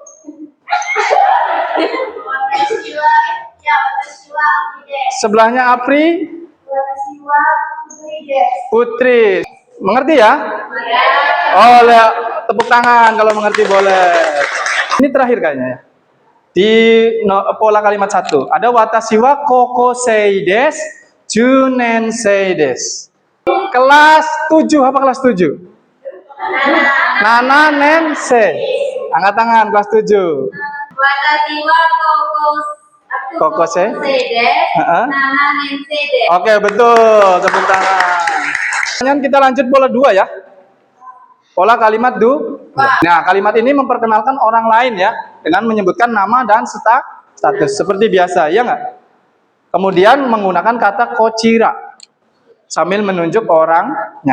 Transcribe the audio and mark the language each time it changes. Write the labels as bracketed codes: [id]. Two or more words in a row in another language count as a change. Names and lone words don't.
[id] Sebelahnya Apri. Putri. Mengerti ya? Oh, tepuk tangan kalau mengerti boleh. Ini terakhir kayaknya ya. Di pola kalimat 1 ada [ja] 私は高校生です、十年生です. [id] Kelas 7 apa kelas 7? [ja] 七年生. [id] Angkat tangan kelas 7. [ja] 私は Kokosei です、七年生です. [id] Oke, betul. Tepuk tangan. Sekarang kita lanjut pola 2 ya. Pola kalimat Nah, kalimat ini memperkenalkan orang lain ya, dengan menyebutkan nama dan status seperti biasa, ya nggak? Kemudian menggunakan kata kochira sambil menunjuk orangnya.